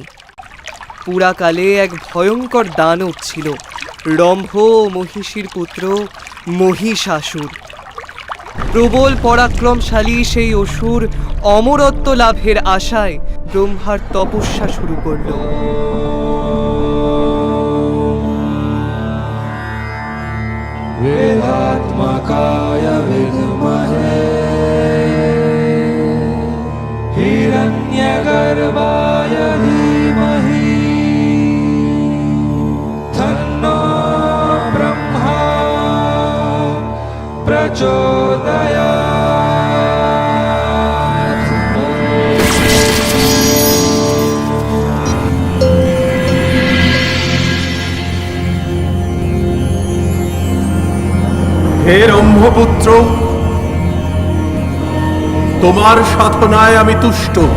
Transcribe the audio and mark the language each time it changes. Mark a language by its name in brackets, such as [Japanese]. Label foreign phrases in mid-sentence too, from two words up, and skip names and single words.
[Bangla] পুরাকালে এক ভয়ঙ্কর দানব ছিল, রম্ভ মহিষীর পুত্র মহিষাসুর। প্রবল পরাক্রমশালী সেই অসুর অমরত্ব লাভের আশায় ব্রহ্মার তপস্যা শুরু করল। [Sanskrit] वेदात्मकाय विद्महे हिरण्यगर्भाय धीमहि तन्नो ब्रह्मा प्रचोदयात्। [Bangla] হে ব্রহ্মপুত্র, তোমার সাধনায় আমি তুষ্ট।